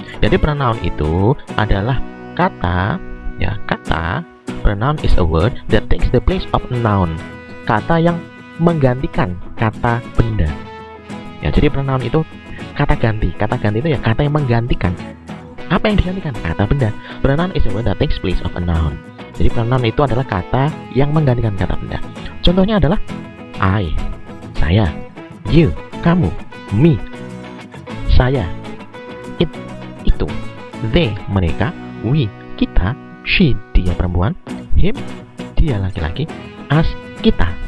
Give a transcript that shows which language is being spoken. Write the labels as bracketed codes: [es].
[id] Jadi pronoun itu adalah kata, ya, kata. [en] Pronoun is a word that takes the place of a noun. [id] Kata yang menggantikan kata benda. Ya, jadi pronoun itu kata ganti. Kata ganti itu ya kata yang menggantikan. Apa yang digantikan? Kata benda. [en] Pronoun is a word that takes place of a noun. [id] Jadi pronoun itu adalah kata yang menggantikan kata benda. Contohnya adalah I, saya, you, kamu, me, saya, it, itu, they, mereka, we, kita, she, dia perempuan, him, dia laki-laki, us, kita.